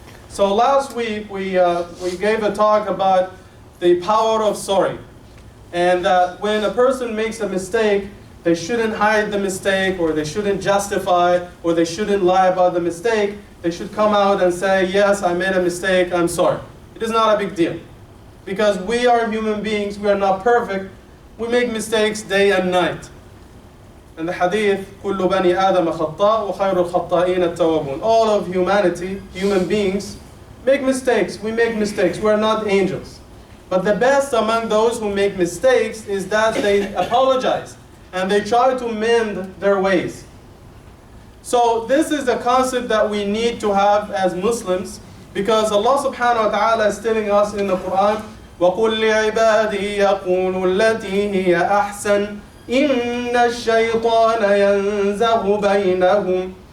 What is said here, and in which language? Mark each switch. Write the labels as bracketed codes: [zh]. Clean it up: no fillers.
[en] So last week we gave a talk about the power of sorry, and that when a person makes a mistake, they shouldn't hide the mistake, or they shouldn't justify, or they shouldn't lie about the mistake. They should come out and say, yes, I made a mistake, I'm sorry. It is not a big deal. Because we are human beings, we are not perfect. We make mistakes day and night. And the hadith, [ar] كُلُّ بَنِي آدَمَ خَطَّاءٌ وَخَيْرُ الْخَطَّائِينَ التَّوَّابُونَ. [en] All of humanity, human beings, make mistakes. We make mistakes. We are not angels. But the best among those who make mistakes is that they apologize and they try to mend their ways. So this is a concept that we need to have as Muslims, because Allah subhanahu wa ta'ala is telling us in the Quran, [ar] وَقُلْ لِعِبَادِي يَقُولُوا الَّتِي هِيَ أَحْسَنُ إِنَّ الشَّيْطَانَ يَنزَغُ بَيْنَهُمْ.